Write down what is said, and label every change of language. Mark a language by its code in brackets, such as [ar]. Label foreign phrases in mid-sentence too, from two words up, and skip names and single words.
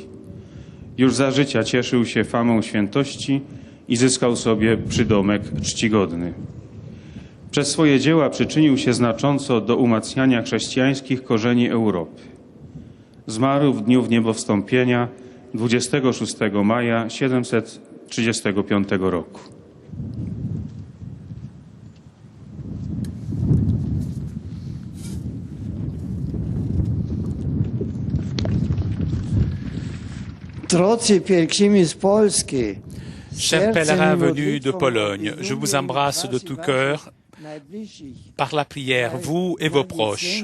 [pl] Już za życia cieszył się famą świętości i zyskał sobie przydomek czcigodny. Przez swoje dzieła przyczynił się znacząco do umacniania chrześcijańskich korzeni Europy. Zmarł w dniu Wniebowstąpienia 26 maja 735 roku. [fr] Chers pèlerins venus de Pologne, je vous embrasse de tout cœur par la prière, vous et vos proches.